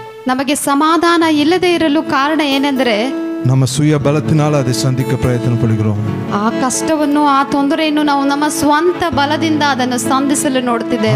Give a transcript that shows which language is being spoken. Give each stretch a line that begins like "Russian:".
Kannada: ನಮಗೆ ಸಮಾಧಾನ ಇಲ್ಲದೆ ಇರಲು ಕಾರಣ ಏನೆಂದರೆ,
Tamil: நம்ம சுய பலத்தினால அதை சந்திக்க பிரயತ್ನப்படுகிறோம்.
Kannada: ಆ ಕಷ್ಟವನ್ನು, ಆ ತೊಂದರೆಯನ್ನು ನಾವು ನಮ್ಮ ಸ್ವಂತ ಬಲದಿಂದ ಅದನ್ನು ಸಂಧಿಸಲು ನೋಡ್ತಿದ್ದೇವೆ.